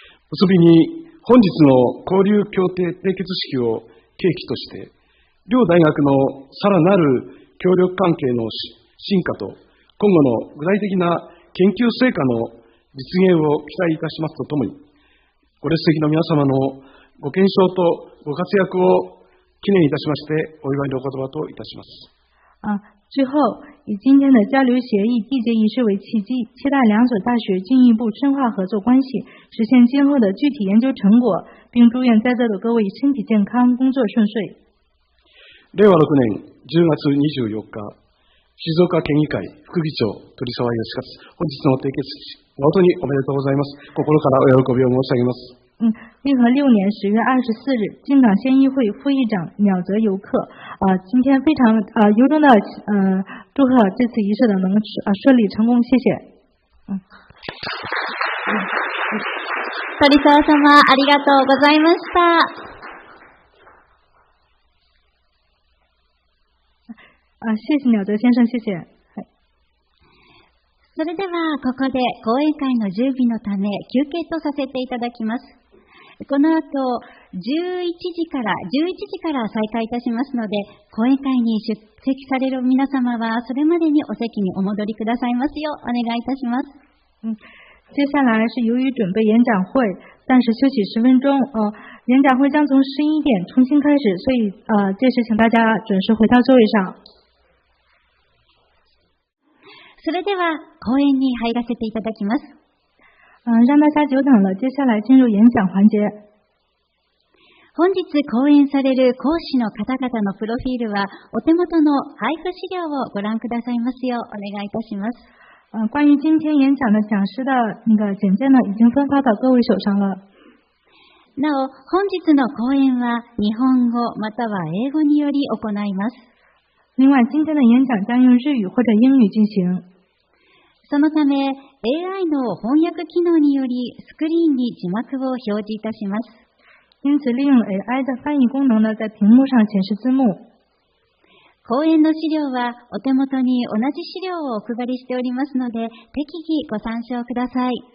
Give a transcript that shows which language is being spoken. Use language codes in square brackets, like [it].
[ja] 結びに、本日の交流協定締結式を契機として、両大学のさらなる協力関係の進化と、今後の具体的な研究成果の実現を期待いたしますとともに、ご列席の皆様のご健勝とご活躍を記念いたしましてお祝いのお言葉といたします。 [zh] 最后，以今天的交流协议缔结仪式为契机，期待两所大学进一步深化合作关系，实现今后的具体研究成果，并祝愿在座的各位身体健康，工作順遂。 [ja] 令和6年10月24日、静岡県議会副議長鳥沢義勝、本日の締結式、誠におめでとうございます。心からお喜びを申し上げます。 [zh] 令和6年10月24日，静冈县议会副议长鸟泽游客，今天非常由衷的祝贺这次仪式的能顺利成功，谢谢。 [ja] 鳥沢様、ありがとうございました。 [zh] 谢谢鸟泽先生，谢謝。 [ja] それではここで講演会の準備のため休憩とさせていただきます。この後11時から再開いたしますので、講演会に出席される皆様はそれまでにお席にお戻りくださいますようお願いいたします。 [zh] 接下来是由于准备演讲会，暂时休息10分钟。演讲会将从11点重新开始，所以届时请大家准时回到座位上。 [ja] それでは講演に入らせていただきます。 [zh] 让大家久等了，接下来进入演讲环节。 [ja] 本日講演される講師の方々のプロフィールはお手元の配布資料をご覧くださいますようお願いいたします。 [zh] 关于今天演讲的讲师的那个简介呢，已经分发到各位手上了。 [ja] なお、本日の講演は日本語または英語により行います。 [zh] 另外，今天的演讲将用日语或者英语进行。 [ja] そのため、AI の翻訳機能によりスクリーンに字幕を表示いたします。 [zh] 因此，利用 AI 的翻译功能呢，在屏幕上显示字幕。 [ja] 講演の資料はお手元に同じ資料をお配りしておりますので、適宜ご参照ください。